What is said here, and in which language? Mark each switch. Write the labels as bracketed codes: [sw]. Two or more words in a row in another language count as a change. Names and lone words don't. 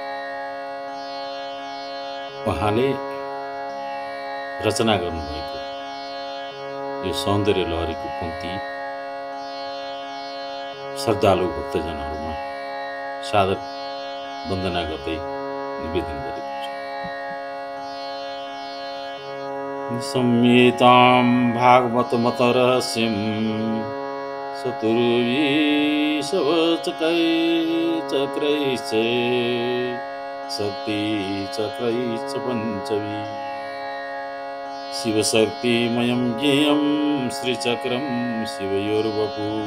[ne] उहाँले रचना गर्नुभएको यो सौन्दर्य लहरीको पंक्ति श्रद्धालु भक्तजनहरूमा सादर वन्दना गर्दै निवेदन गरेको छु। [sa] संहितां भागवतमत रहस्यं चतुर्विंशवचक्रैश्च शक्तिचक्रैश्च पञ्चवी शिवशक्तिमयं ज्ञेयं श्रीचक्रं शिवयोर्वपु